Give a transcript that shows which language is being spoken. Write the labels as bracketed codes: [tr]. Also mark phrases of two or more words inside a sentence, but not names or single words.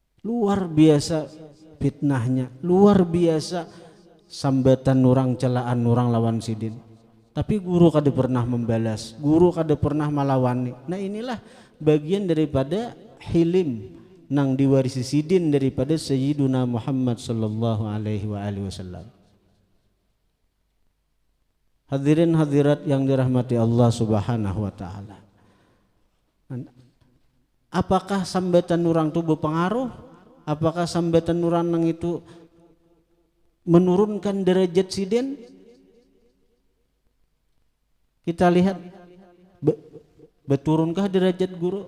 [bjn] Luar biasa fitnahnya luar biasa, sambatan orang, celaan orang lawan sidin. Tapi guru kada pernah membalas, guru kada pernah melawani. Nah inilah bagian daripada hilim nang diwarisi sidin daripada Sayyiduna Muhammad [ar] صلى الله عليه وسلم. [id] Hadirin hadirat yang dirahmati Allah [ar] سبحانه وتعالى. [bjn] Apakah sambatan orang itu berpengaruh? Apakah sambatan orang nang itu menurunkan derajat sidin? Kita lihat beturunkah derajat guru?